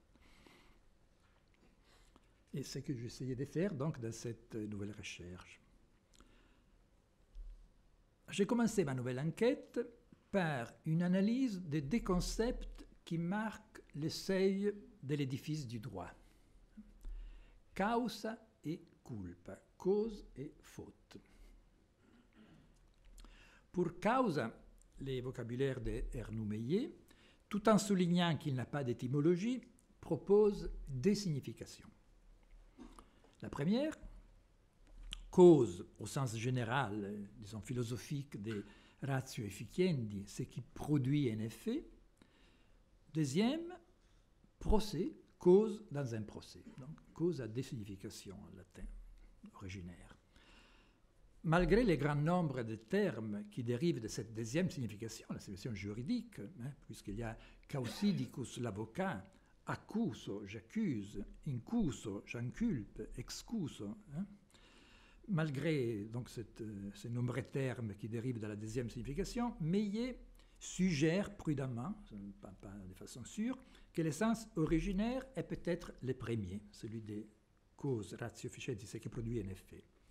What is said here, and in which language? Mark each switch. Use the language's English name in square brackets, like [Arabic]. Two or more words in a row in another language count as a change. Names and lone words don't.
[French] Et c'est ce que j'essayais de faire donc dans cette nouvelle recherche. J'ai commencé ma nouvelle enquête par une analyse des deux concepts qui marquent le seuil de l'édifice du droit. [Latin] Causa et culpa, [French] cause et faute. Pour causa, les vocabulaires d'Ernoult Meillet, tout en soulignant qu'il n'a pas d'étymologie, propose deux significations. La première, cause au sens général, disons philosophique, des [Latin] ratio efficiendi, [French] ce qui produit un effet. Deuxième, procès, cause dans un procès. Donc, cause a deux significations en latin originaire. Malgré le grand nombre de termes qui dérivent de cette deuxième signification, la signification juridique, puisqu'il y a causidicus, l'avocat, accuso, j'accuse, incuso, j'inculpe, excuso. Malgré donc ces nombreux termes qui dérivent de la deuxième signification, Meillet suggère prudemment, pas de façon sûre, que le sens originaire est peut-être le premier, celui des causes [Latin] ratio efficienti, [French] ce qui produit un effet.